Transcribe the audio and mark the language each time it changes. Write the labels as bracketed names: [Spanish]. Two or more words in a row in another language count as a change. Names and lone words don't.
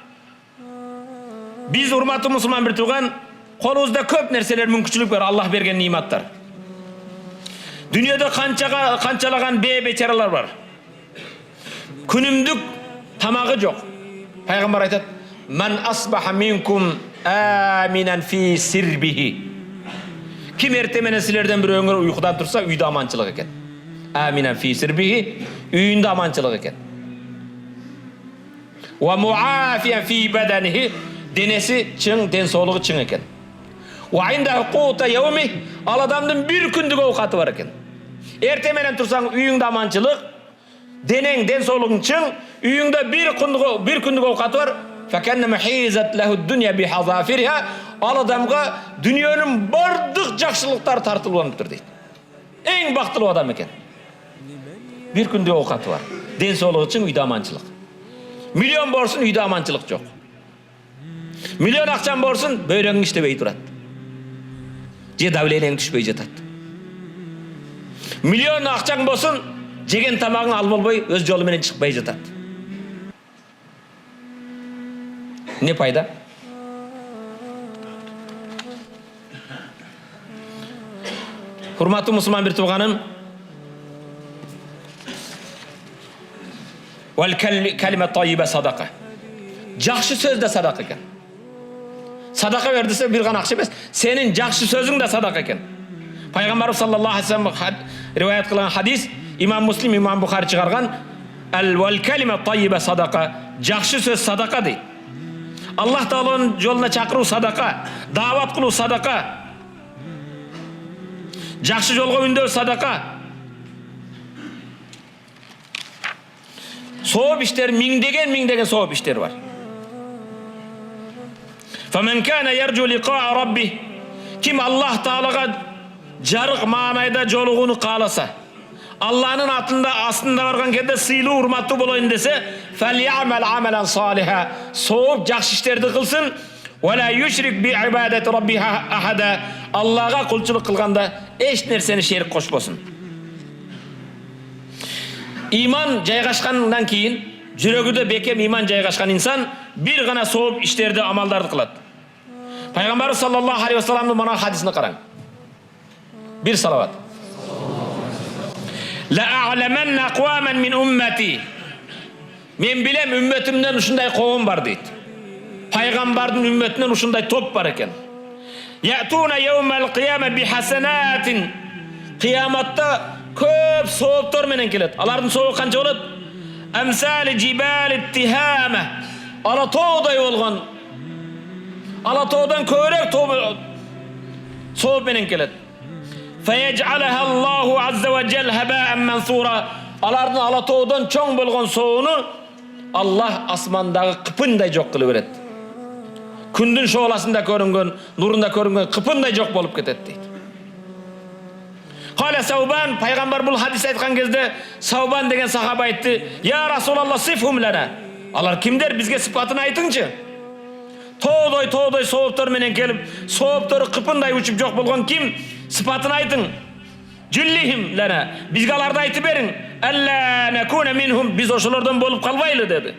[Kyrgyz] Биз урматтуу мусулман бир тууган, колубузда көп нерселер, мүмкүнчүлүк бар, Аллах берген ниматтар. Дүйнөдө канчалаган бечаралар бар. Күнүмдүк тамагы жок. Пайгамбар айтат: [Arabic] "من أصبح منكم آمنا في سربه." [Kyrgyz] Ким эрте менен силерден бирөөңөр уйкудан турса, үйдө аманчылык экен. [Arabic] آمنا في سربه, [Kyrgyz] үйүндө аманчылык экен. [Arabic] ومعافى في بدنه, [Kyrgyz] денеси чың, ден соолугу чың экен. [Arabic] وعنده قوت يومه, [Kyrgyz] ал адамдын бир күндүк оокаты бар экен. Эрте менен турсаң, үйүңдө аманчылык, денең, ден соолугуң чың, үйүңдө бир күндүк оокаты бар. [Arabic] فكأنما حيزت له الدنيا بحذافيرها, [Kyrgyz] ал адамга дүйнөнүн бардык жакшылыктары тартылып дейт. Эң бактылуу адам экен. Бир күндүк оокаты бар. Ден соолугу чың, үйдө аманчылык. Миллион борсун, үйдө аманчылык жок. Миллион акчаң борсун, бөйрөңүң иштебей турат. Же давлениең түшпөй жатат. Миллион акчаң болсун, жеген тамагың ал болбой, өз жолу менен чыкпай жатат. Не пайда? Урматтуу мусулман бир тууганым, [Arabic] والكلمة الطيبة صدقة. [Kyrgyz] Жакшы сөз да садака экен. Садака бер десе бир гана акча эмес, сенин жакшы сөзүң да садака экен. Пайгамбарыбыз [Arabic] صلى الله عليه وسلم [Kyrgyz] риваят кылган хадис, имам Муслим, имам Бухари чыгарган, [Arabic] والكلمة الطيبة صدقة. [Kyrgyz] Жакшы сөз садака дейт. Аллах Тааланын жолуна чакыруу садака, даават кылуу садака. Жакшы жолго үндөө садака. Сооп иштер, миңдеген сооп иштер бар. [Arabic] فمن كان يرجو لقاء ربه, [Kyrgyz] ким Аллах Таалага жарык маанайда жолугууну кааласа, Алланын астында барган кезде сыйлуу, урматтуу болоюн десе, [Arabic] فليعمل عملا صالحا, [Kyrgyz] сооп жакшы иштерди кылсын, [Arabic] ولا يشرك بعبادة ربه أحدا, [Kyrgyz] Аллага кулчулук кылганда эч нерсени шерик кошпосун. Иман жайгашкандан кийин, жүрөгүдө бекем иман жайгашкан инсан бир гана сооп иштерди, амалдарды кылат. Пайгамбар [Arabic] صلى الله عليه وسلم [Kyrgyz] мына хадисине караң. Бир салават. [Arabic] لأعلمن أقواما من أمتي. [Kyrgyz] Мен билем үммөтүмдөн ушундай коом бар дейт. Пайгамбардын үммөтүнөн ушундай топ бар экен. [Arabic] يأتون يوم القيامة بحسنات. [Kyrgyz] Кыяматта көп сооптор менен келет. Алардын сообу канча болот? [Arabic] أمثال جبال تهامة. [Kyrgyz] Ала тоодой болгон. Ала тоодон көбүрөөк сооп менен келет. [Arabic] فيجعلها الله عز وجل هباء منثورا. [Kyrgyz] Алардын ала тоодон чоң болгон соону Аллах асмандагы кыпындай жок кылып берет. Күндүн шооласында көрүнгөн, нурунда көрүнгөн кыпындай жок болуп кетет дейт. [Arabic] قال ثوبان, [Kyrgyz] пайгамбар бул хадис айткан кезде Саубан деген сахаба айтты: [Arabic] "يا رسول الله صفهم لنا." [Kyrgyz] Алар кимдер, бизге сыпатын айтыңчы. Тоодой сооптор менен келип, сооптору кыпындай учуп жок болгон ким? Сыпатын айтың. [Arabic] جلهم لنا. [Kyrgyz] Бизге аларды айтып бериң. [Arabic] ألا نكون منهم, [Kyrgyz] биз ошолордон болуп калбайлы деди.